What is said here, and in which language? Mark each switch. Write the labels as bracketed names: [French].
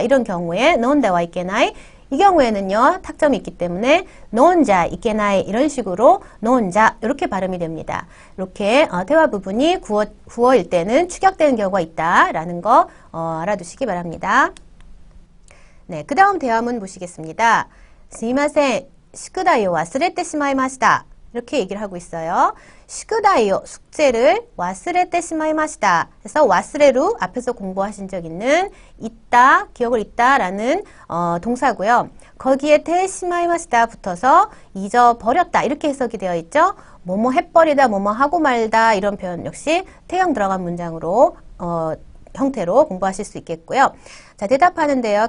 [Korean] 이런 경우에 논데와 이케나이 이 경우에는요, 탁점이 있기 때문에 논자, 이케나이 이런 식으로 논자 이렇게 발음이 됩니다. 이렇게 대화 부분이 구어일 때는 축약되는 경우가 있다라는 거 알아두시기 바랍니다. 네, 그 다음 대화문 보시겠습니다. [Japanese] すみません、宿題を忘れてしまいました. [Korean] 이렇게 얘기를 하고 있어요. 宿題요 숙제를 [Japanese] 忘れてしまいました. [Korean] 그래서 와스레루 앞에서 공부하신 적 있는 있다, 기억을 있다라는 동사고요. 거기에 테시마이마시다 붙어서 잊어버렸다 이렇게 해석이 되어 있죠. 뭐뭐 해버리다, 뭐뭐 하고 말다 이런 표현 역시 태형 들어간 문장으로 형태로 공부하실 수 있겠고요. 자, 대답하는데요.